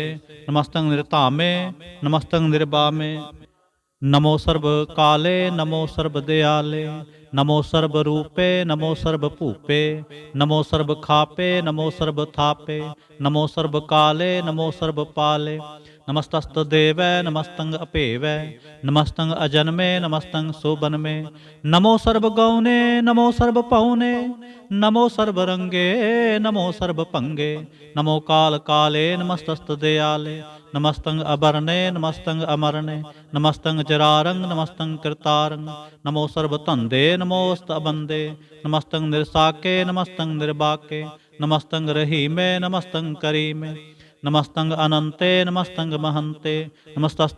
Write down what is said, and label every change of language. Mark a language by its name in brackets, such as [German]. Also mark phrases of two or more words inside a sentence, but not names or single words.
[Braj] ਨਮਸਤੰ ਨਿਰਧਾਮੇ, ਨਮਸਤੰ ਨਿਰਬਾਮੇ। ਨਮੋ ਸਰਬ ਕਾਲੇ, ਨਮੋ ਸਰਬ ਦਿਆਲੇ। ਨਮੋ ਸਰਬ ਰੂਪੇ, ਨਮੋ ਸਰਬ ਭੂਪੇ। ਨਮੋ ਸਰਬ ਖਾਪੇ, ਨਮੋ ਸਰਬ ਥਾਪੇ। ਨਮੋ ਸਰਬ ਕਾਲੇ, ਨਮੋ ਸਰਬ ਪਾਲੇ। नमस्तस्त देवै नमस्तंग अपेवै नमस्तंग अजन्मे नमस्तंग सोबनमे नमो सर्व गौने नमो सर्व पौने नमो सर्व रंगे नमो सर्व पंगे नमो काल काले नमस्तस्त दयाले नमस्तंग अबरने नमस्तंग अमरने नमस्तंग जरारंग नमस्तंग कृतारंग नमो सर्व धंदे नमोस्त अबंदे नमस्तंग निरसाके नमस्तंग निर्बाके नमस्तंग रहीमे नमस्तंग करीमे नमस्तंग अनंते नमस्तंग महंते नमस्तस्त